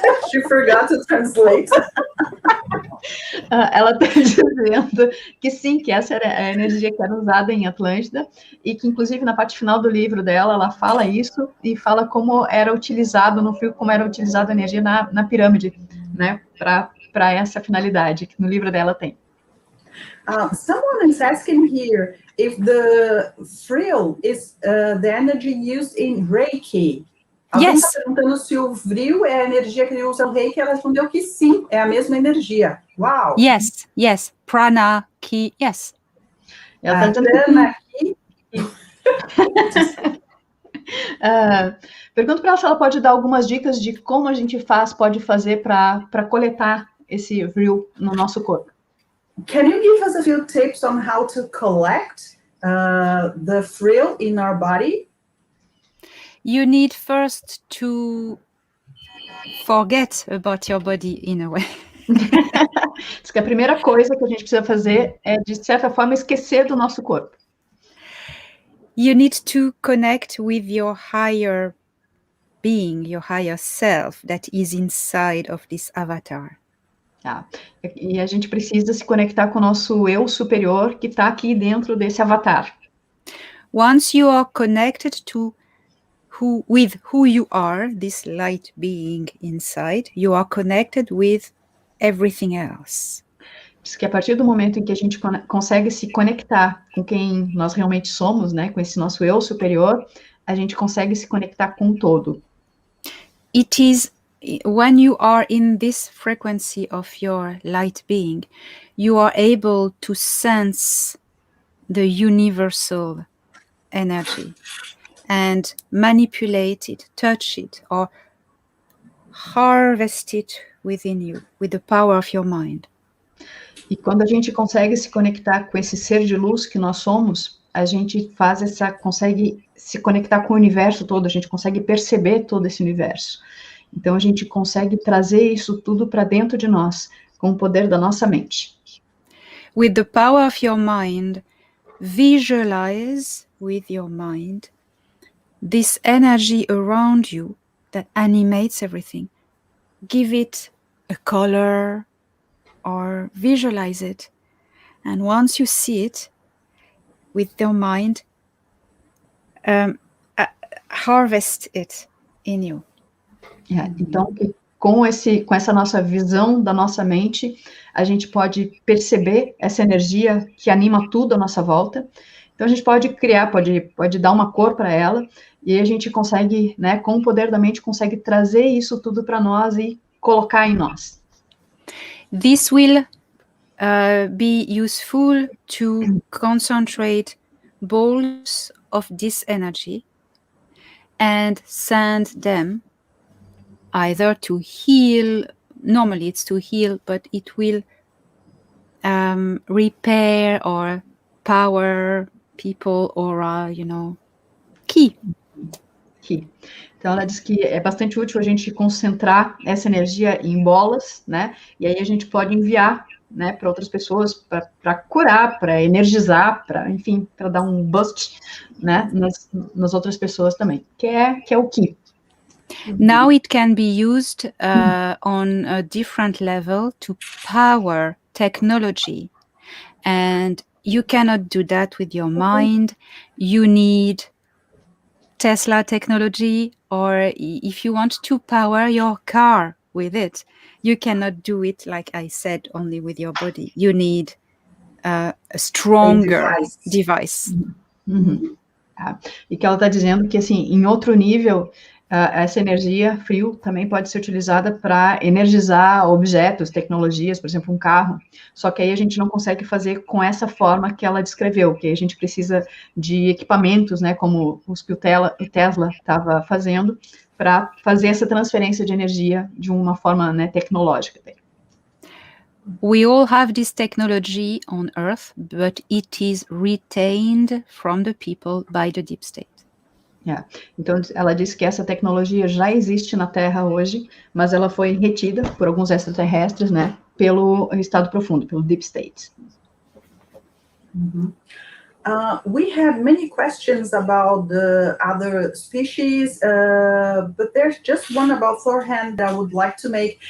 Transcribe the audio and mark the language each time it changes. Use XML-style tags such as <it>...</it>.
<en>She forgot to translate.</en> <pt>Ela está dizendo que sim, que essa era a energia que era usada em Atlântida, e que, inclusive, na parte final do livro dela, ela fala isso, e fala como era utilizado no fio, como era utilizada a energia na pirâmide, né, para essa finalidade, que no livro dela tem.</pt> <en>Someone is asking here if the frill is the energy used in Reiki.</en> <pt>Alguém está perguntando se o vril é a energia que ele usa no Reiki. Ela respondeu que sim, é a mesma energia. Uau!</pt> <en>Yes. Prana, ki, yes.</en> <pt>Ela está dizendo que pergunto para ela se ela pode dar algumas dicas de como a gente pode fazer para coletar esse vril no nosso corpo.</pt> <en>Can you give us a few tips on how to collect the frill in our body? You need first to forget about your body in a way.</en> <pt>Diz que a primeira coisa que a gente precisa fazer é, de certa forma, esquecer do nosso corpo.</pt> <en>You need to connect with your higher being, your higher self that is inside of this avatar.</en> <pt>E a gente precisa se conectar com o nosso eu superior que está aqui dentro desse avatar.</pt> <en>Once you are connected with who you are, this light being inside, you are connected with everything else.</en> <pt>Diz que a partir do momento em que a gente consegue se conectar com quem nós realmente somos, né, com esse nosso eu superior, a gente consegue se conectar com o todo.</pt> <en>It is when you are in this frequency of your light being, you are able to sense the universal energy and manipulate it, touch it, or harvest it within you with the power of your mind.</en> <pt>E quando a gente consegue se conectar com esse ser de luz que nós somos, a gente consegue se conectar com o universo todo, a gente consegue perceber todo esse universo. Então, a gente consegue trazer isso tudo para dentro de nós, com o poder da nossa mente.</pt> <en>With the power of your mind, visualize with your mind this energy around you that animates everything. Give it a color or visualize it. And once you see it with your mind, harvest it in you.</en> <pt>Então, com essa nossa visão da nossa mente, a gente pode perceber essa energia que anima tudo à nossa volta. Então, a gente pode criar, pode dar uma cor para ela, e a gente consegue, né, com o poder da mente, consegue trazer isso tudo para nós e colocar em nós.</pt> <en>This will be useful to concentrate balls of this energy and send them either to heal, normally it's to heal, but it will repair or power people or, ki.</en> <pt>Então, ela diz que é bastante útil a gente concentrar essa energia em bolas, né? E aí a gente pode enviar né, para outras pessoas, para curar, para energizar, para, enfim, para dar um boost, né, nas outras pessoas também, que é o Ki.</pt> <en>Now it can be used on a different level to power technology. And you cannot do that with your mind. You need Tesla technology, or if you want to power your car with it, you cannot do it, like I said, only with your body. You need a stronger device. Uhum.</en> <pt>E que ela está dizendo que, assim, em outro nível, essa energia frio também pode ser utilizada para energizar objetos, tecnologias, por exemplo, um carro, só que aí a gente não consegue fazer com essa forma que ela descreveu, que a gente precisa de equipamentos, né, como os que o Tesla estava fazendo, para fazer essa transferência de energia de uma forma, né, tecnológica.</pt> <en>We all have this technology on Earth, but it is retained from the people by the deep state.</en> <pt>Então, ela disse que essa tecnologia já existe na Terra hoje, mas ela foi retida por alguns extraterrestres, né, pelo estado profundo, pelo</pt> <en>deep state. We have many questions about the other species, but there's just one about Thorhan that I would like to make.</en>